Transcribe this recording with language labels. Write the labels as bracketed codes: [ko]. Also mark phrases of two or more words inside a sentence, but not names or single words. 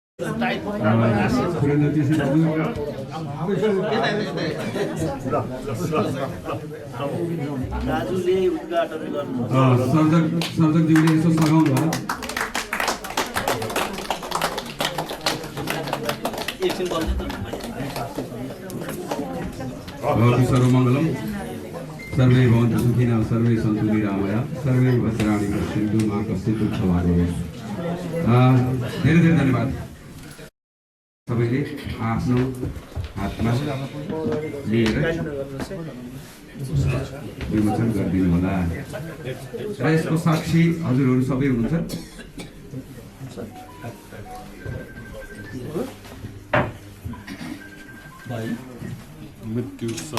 [ne] सर्जकज्यूले यसो सघाउनु होला। [sa] सर्वमङ्गलम सर्वे भवन्तु सुखिनः सर्वे सन्तु निरामया सर्वे भद्राणि पश्यन्तु मा कश्चित् दुःखभाग् भवेत्। [ne] धेरै धेरै धन्यवाद। सबैले आफ्नो हातमा लिएर विमोचन गरिदिनु होला र यसको साक्षी हजुरहरू सबै हुनुहुन्छ। मृत्यु